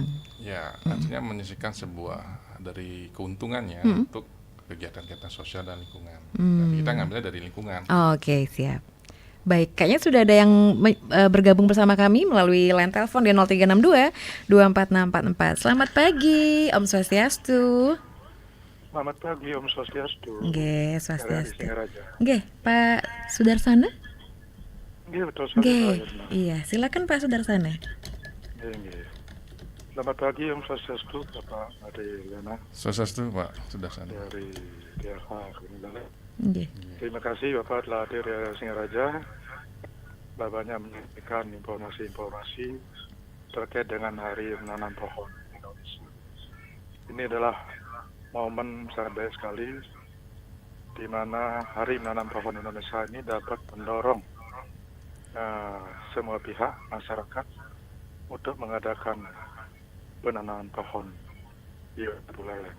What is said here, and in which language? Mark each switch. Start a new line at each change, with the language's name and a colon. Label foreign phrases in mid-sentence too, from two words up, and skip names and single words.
Indonesian: Ya, artinya menyisihkan sebuah dari keuntungannya untuk kegiatan-kegiatan sosial dan lingkungan. Dan kita ngambilnya dari lingkungan. Oke, siap. Baik, kayaknya sudah ada yang bergabung bersama kami melalui line telepon di 0362 24644. Selamat pagi,
Balinese: Om Swastiastu.
Indonesian: Selamat pagi,
Balinese: Om Swastiastu. Nggih, Swastiastu.
Indonesian: Nggih, Pak Sudarsana? Nggih, betul sekali. Iya, silakan Pak Sudarsana. Nggih. Selamat pagi,
Balinese: Om Swastiastu,
Indonesian: Bapak Ade Lena. Swastiastu, Pak Sudarsana. Dari DLH Gunung. Okay. Terima kasih Bapak telah hadir di Singaraja. Bapaknya menyampaikan informasi-informasi terkait dengan Hari Menanam Pohon Indonesia. Ini adalah momen sangat baik sekali di mana Hari Menanam Pohon Indonesia ini dapat mendorong semua pihak masyarakat untuk mengadakan penanaman pohon di Buleleng.